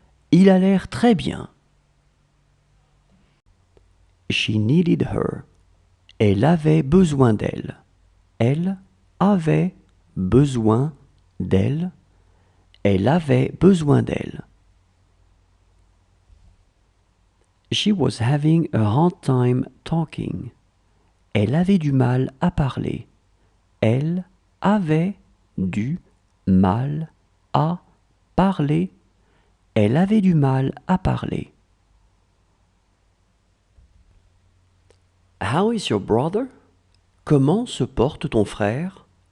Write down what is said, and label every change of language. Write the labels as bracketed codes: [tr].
[fr] Il a l'air très bien. [en] She needed her. [fr] Elle avait besoin d'elle. Elle avait besoin d'elle. Elle avait besoin d'elle. [en] She was having a hard time talking. [fr] Elle avait du mal à parler. Elle avait du mal à parler. Elle avait du mal à parler. [en] How is your brother? [fr] Comment se porte ton frère?